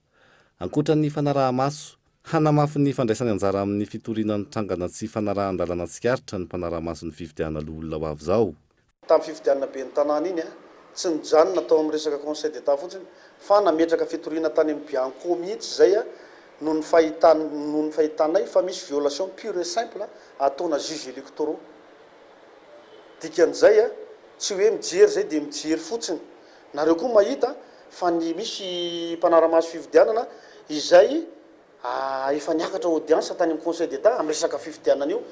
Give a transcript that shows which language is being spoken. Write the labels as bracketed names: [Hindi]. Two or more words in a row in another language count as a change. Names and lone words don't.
[Malagasy] Ankoatra ny fanaraha-maso, hanamafy ny fandraisany anjara amin'ny fitoriana ny trangana tsy fanarahan-dalana tsikaritra ny mpanaraha-maso ny fifidianana olona ho avy izao. Tamin'ny fifidianana be ny tanàna iny tsy nijanona natao amin'ny resaka [French] conseil d'état [Malagasy] fotsiny fa nametraka fitoriana tany amin'ny bianco mihitsy zay noho ny fahitanay fa misy [French] violation pure et simple [Malagasy] ataona [French] juge électoraux. [Malagasy] Dikan'izay tsy hoe mijery zay dia mijery fotsiny. Nareo koa mahita fa ny misy mpanara-maso fifidianana izay efa niakatra audience tany amin'ny [French] conseil d'état [Malagasy] amin'ny resaka fifidianana io.